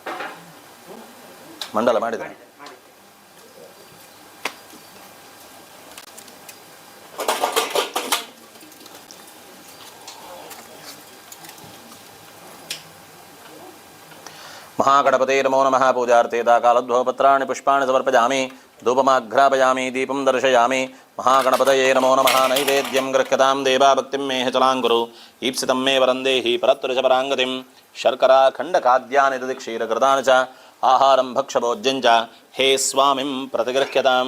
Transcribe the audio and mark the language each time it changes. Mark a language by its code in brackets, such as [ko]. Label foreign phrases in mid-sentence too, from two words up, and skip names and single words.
[kn] ಮಂಡಲ ಮಾಡಿದ್ರ? [sa] ಮಹಾಗಣಪತೆ ನಮೋ ನಮಃ. ಪೂಜಾರ್ಥೇ ಕಾಲದ್ವಪತ್ರಾಣಿ ಪುಷ್ಪಾಣಿ ಸಮರ್ಪಯಾಮಿ. ಧೂಪಮಾಘ್ರಾಪಯಾಮಿ. ದೀಪಂ ದರ್ಶಯಾಮಿ. ಮಹಾಗಣಪತಯೇ ನಮೋ ನಮಃ. ನೈವೇದ್ಯಂ ಗೃಹ್ಯತಾಂ ದೇವಾ ಭಕ್ತಿಂ ಮೇಹ ಚಲಾಂಗುರು. ಈಪ್ಸಿತಂ ಮೇ ವರಂದೇಹಿ ಪರತ್ವಜ ಪರಾಂಗತಿಂ. ಶರ್ಕರಾ ಖಂಡಖಾದ್ಯಾನಿ ದಧಿ ಕ್ಷೀರಕೃತಾನಿ ಚ ಆಹಾರಂ ಭಕ್ಷಭೋಜ್ಯಂ ಚ ಹೇ ಸ್ವಾಮಿಂ ಪ್ರತಿಗೃಹ್ಯತಾಂ.